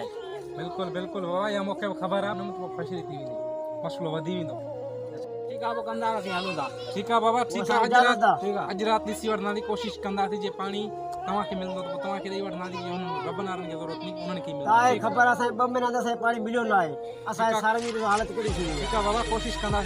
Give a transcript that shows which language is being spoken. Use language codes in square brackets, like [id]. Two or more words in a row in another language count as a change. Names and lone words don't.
[sd] बिल्कुलु बिल्कुलु बाबा इहा मूंखे बि ख़बर आहे न त पोइ फशरी थी वेंदी मसलो वधी वेंदो ठीकु आहे पोइ कंदा असीं हलूं था ठीकु आहे बाबा ठीकु आहे अॼु राति ॾिसी वठंदासीं कोशिशि कंदासीं जे पाणी तव्हांखे मिलंदो त पोइ तव्हांखे ॾेई वठंदासीं जे हुननि रबन वारनि खे ज़रूरत नहीं उन्हनि खे मिलंदो [skr] ताए खबर असां 2 महीना से पानी मिलियो ना है असां सारे जी हालत कड़ी थी [sd] ठीकु आहे बाबा कोशिशि कंदासीं